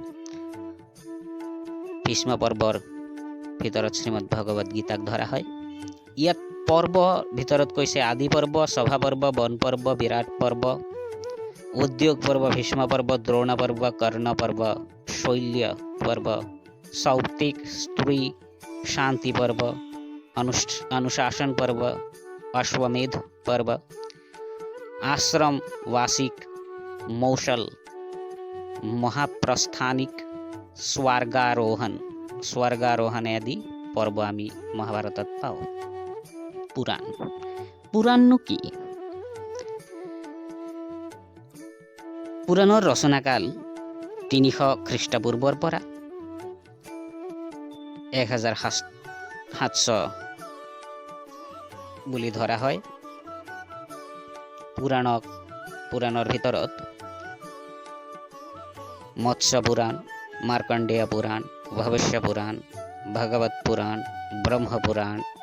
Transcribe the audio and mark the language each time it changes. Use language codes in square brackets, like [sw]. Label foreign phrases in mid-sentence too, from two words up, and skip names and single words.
[as] ভীষ্ম পৰ্বৰ ভিতৰত শ্ৰীমদ ভাগৱত গীতাক ধৰা হয়। ইয়াত পৰ্ব ভিতৰত কৈছে আদি পৰ্ব, সভা পৰ্ব, বন পৰ্ব, বিৰাট পৰ্ব, উদ্যোগ পৰ্ব, ভীষ্ম পৰ্ব, দ্ৰোণ পৰ্ব, কৰ্ণ পৰ্ব, শৈল্য পৰ্ব, সৌপ্তিক, স্ত্ৰী, শান্তি পৰ্ব, অনুশাসন পৰ্ব, অশ্বমেধ পৰ্ব, আশ্ৰম বাসিক, মৌসল, মহাপ্ৰস্থানিক, স্বৰ্গাৰোহণ আদি পৰ্ব আমি মহাভাৰতত পাওঁ। পুৰাণনো কি? পুৰাণৰ ৰচনাকাল 300 খ্ৰীষ্টপূৰ্বৰ পৰা 1700 বুলি ধৰা হয়। পুৰাণৰ ভিতৰত মৎস্য পুৰাণ, মাৰ্কণ্ডেয় পুৰাণ, ভৱিষ্য পুৰাণ, ভাগৱত পুৰাণ, ব্ৰহ্ম পুৰাণ,